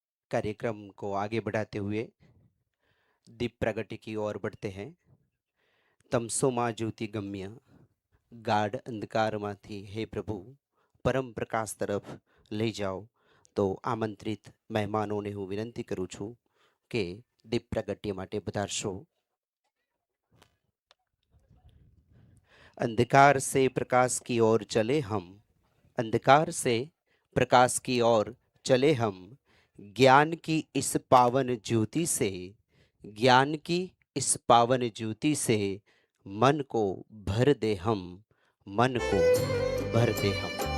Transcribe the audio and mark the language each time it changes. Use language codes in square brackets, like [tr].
[hi] कार्यक्रम को आगे बढ़ाते हुए दीप प्रगति की ओर बढ़ते हैं। [sa] तमसोमा ज्योति गम्य [gu] ગાઢ અંધકારમાંથી હે પ્રભુ પરમ પ્રકાશ તરફ લઈ જાઓ. તો આમંત્રિત મહેમાનોને હું વિનંતી કરું છું કે દીપ પ્રગટ્ય માટે પધારશો. [hi] अंधकार से प्रकाश की ओर चले हम, अंधकार से प्रकाश की ओर चले हम, ज्ञान की इस पावन ज्योति से, ज्ञान की इस पावन ज्योति से मन को भर दे हम, मन को भर दे हम.